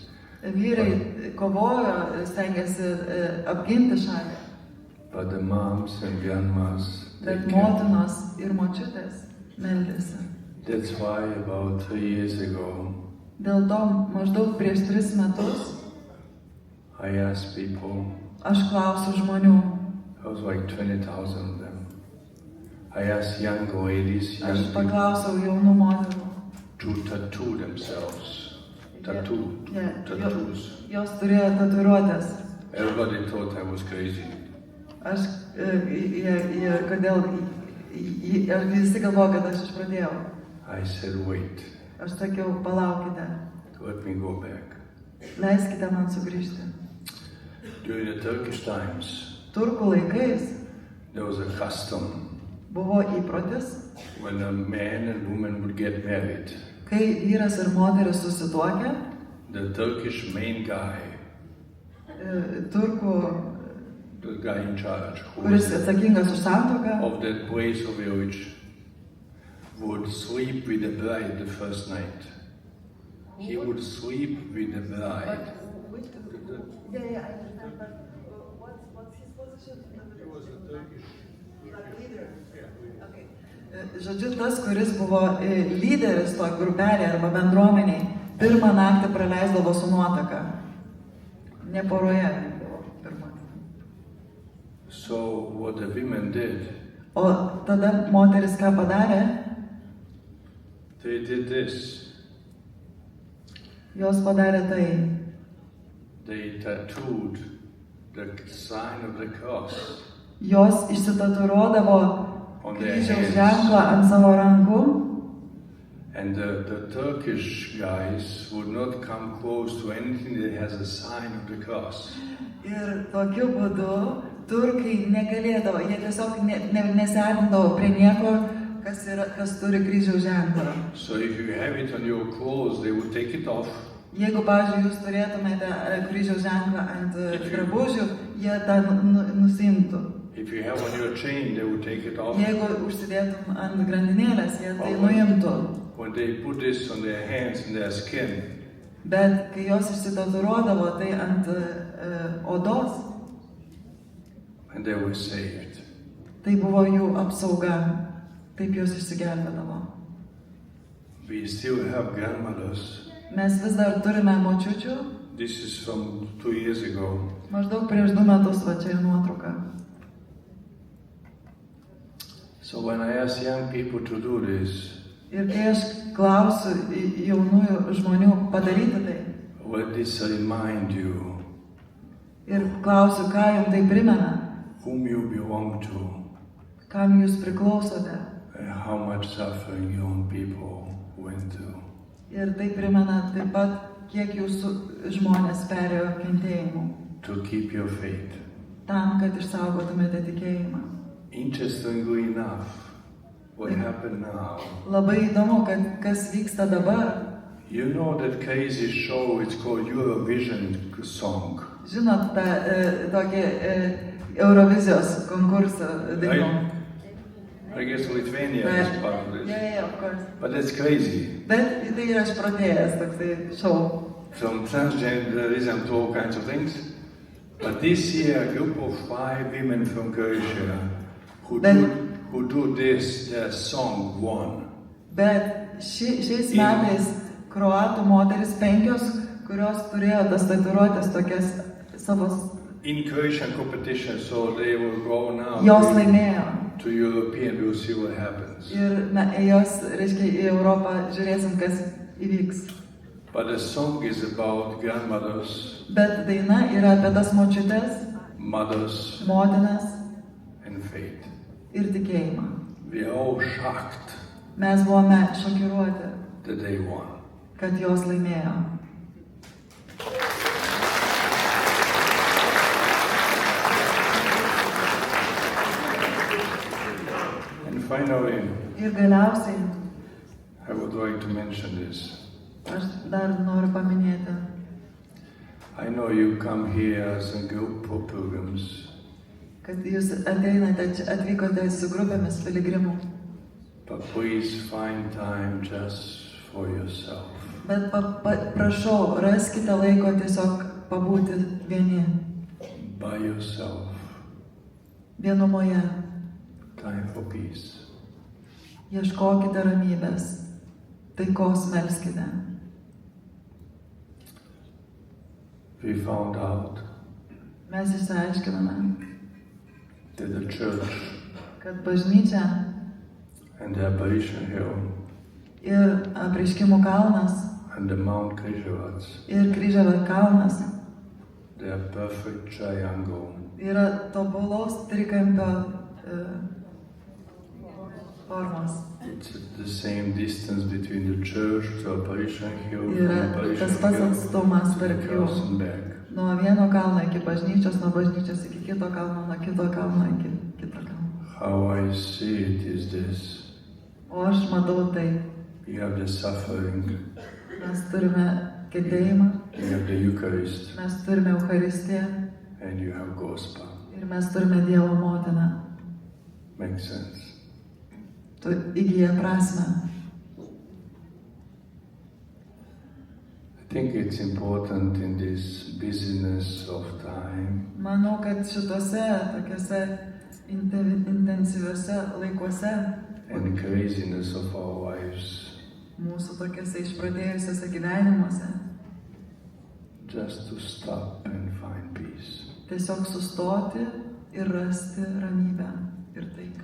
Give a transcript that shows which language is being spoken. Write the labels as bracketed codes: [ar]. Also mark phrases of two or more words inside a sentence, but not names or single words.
[lt] Vyrai kovojo, stengiasi apginti šalį. [en] But the moms and grandmas, [lt] Bet motinos ir močiutės meldėsi. [en] That's why about 3 years ago, [lt] Dėl to maždaug prieš 3 metus [en] I asked people, [lt] aš klausiu žmonių. [en] there was like 20,000 of them. I asked young ladies, [lt] Aš [en] young people, [lt] paklausiau jaunų moterų. [en] to tattoo themselves. Tattoos. [lt] Jos turėjo tatuiruotės. [en] Everybody thought I was crazy. [lt] Aš, kodėl, visi galvoja, kad aš išpradėjau. [en] I said, wait, [lt] Aš sakiau, palaukite, [en] let me go back. [lt] leiskite man sugrįžti. [en] During the Turkish times, [lt] Turkų laikais [en] there was a custom [lt] buvo įprotis, [en] when a man and woman would get married. [lt] kai vyras ir moteris susituokia, [en] The Turkish main guy, [lt] turkų, [en] the guy in charge, who [lt] kuris [en] was [lt] atsakingas už santuoką, [en] of that place of village, would sleep with the bride the first night. He would sleep with the bride. I understand, but what's his position? He was a Turkish leader. Okay. [lt] Žodžiu, tas, kuris buvo lyderis to grupelė arba bendruomeniai, pirmą naktį praleisdavo su nuotaka. Ne poroje buvo pirmą. [en] So what the women did, [lt] O tada moteris ką padarė? [en] they did this. [lt] Jos padarė tai. [en] They tattooed the sign of the cross [lt] Jos išsitatuiruodavo [en] on their [lt] kryžiaus [en] hands. [lt] ženklą ant savo rankų. [en] And the Turkish guys would not come close to anything that has a sign of the cross. [lt] Ir tokiu būdu turkai negalėdavo, jie tiesiog nesiartindavo prie nieko, kas turi kryžiaus ženklą. [en] So if you have it on your clothes, they would take it off. [lt] Jeigu, pavyzdžiui, jūs turėtumėte kryžiaus ženklą ant drabužių, jie tą nusimtų. [en] If you have on your chain, they would take it off. [lt] Jeigu užsidėtum ant grandinėlės, jie tai nuimtų. [en] When they put this on their hands and their skin, [lt] Bet kai jos išsitatuiruodavo tai ant odos, [en] and they were saved. [lt] tai buvo jų apsauga, taip jos išsigelbėdavo. [en] We still have grandmothers. [lt] Mes vis dar turime močiučių, [en] This is from 2 years ago. [lt] maždaug prieš 2 metus, va čia nuotrauka. [en] So when I ask young people to do this, [lt] Ir kai aš klausiu jaunųjų žmonių padaryti tai, [en] what this remind you, [lt] ir klausiu, ką jums tai primena, [en] whom you belong to, [lt] kam jūs priklausote, [en] and how much suffering your own people went through. [lt] ir tai primena taip pat, kiek jūsų žmonės perėjo kentėjimų, [en] To keep your faith. [lt] tam, kad išsaugotumėte tikėjimą. [en] Interestingly enough, what happened now, [lt] Labai įdomu, kad kas vyksta dabar. [en] you know that crazy show, it's called Eurovision song. [lt] Žinot tą tokį Eurovizijos konkursą dainom. [en] I guess Lithuania is part of this. Yeah, of course. But that's crazy. [lt] Bet tai yra išprotėjęs toksai šou. [en] From transgenderism to all kinds of things. But this year, a group of 5 women from Croatia who do this, their song won. [lt] Bet šiais metais kroatų moteris 5, kurios turėjo tas tatuiruotės tokias savo, [en] In Croatian competition, so they will go now [lt] jos laimėjo. [en] to European, we'll see what happens. [lt] Ir jos, reiškia, į Europą žiūrėsim, kas įvyks. [en] But the song is about grandmothers, [lt] Bet daina yra apie tas močiutes, [en] mothers, [lt] motinas [en] and faith. [lt] ir tikėjimą. [en] We are all shocked [lt] Mes buvome šokiruoti, [en] that they won. [lt] kad jos laimėjo. [en] And finally, [lt] Ir galiausiai, [en] I would like to mention this. [lt] aš dar noriu paminėti, [en] I know you come here as a group of pilgrims, [lt] kad jūs atvykote su grupėmis piligrimų, [en] but please find time just for yourself. [lt] bet prašau, raskite laiko tiesiog pabūti vieni, [en] By yourself. [lt] vienumoje, [en] Time for peace. [lt] ieškokite ramybės, taikos melskite. [en] We found out [lt] Mes išsiaiškiname, [en] that the church [lt] kad bažnyčia [en] and the Apparition Hill [lt] ir Apreiškimų kalnas [en] and the Mount Krishavats, [lt] ir Kryžavio kalnas [en] they are perfect triangle. [lt] yra tobulos trikampio formos. [en] It's the same distance between the church to Apparition Hill, from [lt] Yra [en] Apparition [lt] tas pats [en] Hill [lt] atstumas [en] to the [lt] tarp jų. [en] cross and back. [lt] Nuo vieno kalno iki bažnyčios, nuo bažnyčios iki kito kalno, nuo kito kalno iki kito kalno. [en] How I see it is this. [lt] O aš matau tai. [en] You have the suffering, [lt] Mes turime kentėjimą, [en] you have the Eucharist, [lt] mes turime Eucharistiją [en] and you have Gospel. [lt] ir mes turime Dievo motiną. [en] Makes sense. [lt] Tu įgyja prasme. [en] I think it's important in this busyness of time [lt] Manau, kad šitose tokiuose intensyviuose laikuose, [en] and craziness of our lives, [lt] mūsų tokiuose išpradėjusiuose gyvenimuose, [en] just to stop and find peace. [lt] tiesiog sustoti ir rasti ramybę ir taiką.